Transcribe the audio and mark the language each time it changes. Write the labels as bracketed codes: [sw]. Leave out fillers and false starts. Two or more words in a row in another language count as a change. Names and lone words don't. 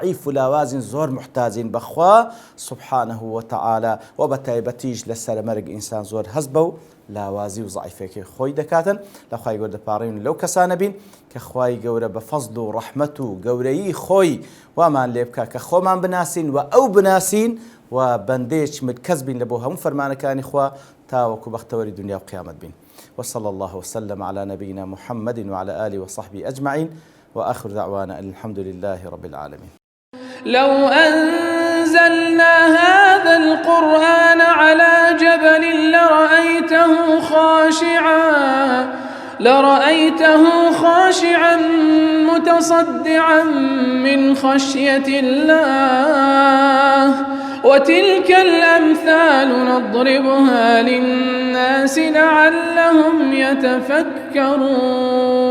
[ckb] و لاوازین زۆر محتاجین بەخوا [ar] سبحانه وتعالى [ckb] و بە تایبەتیش لە سەرمەرگ ئینسان زۆر هەست بە و لاوازی و ضعیفێکی خۆی دەکاتن لە خوای گەورە دەپاڕین لەو کەسانە بین کە خوای گەورە بە فەزل و ڕەحمەت و گەورەیی خۆی وامان لێ بکە کە خۆمان بناسین و ئەو بناسین و بەندەیەکی متکەس بین لە بۆ هەموو فەرمانەکانی خوا تاوەکو بەختەوەری دنیا و قیامەت بین. [ar] وصلى الله وسلم على نبينا محمد وعلى آله وصحبه أجمعين وآخر دعوانا أن الحمد لله رب العالمين. لو أنزلنا هذا القرآن على جبل لرأيته خاشعا متصدعا من خشية الله وتلك الأمثال نضربها للناس لعلهم يتفكرون.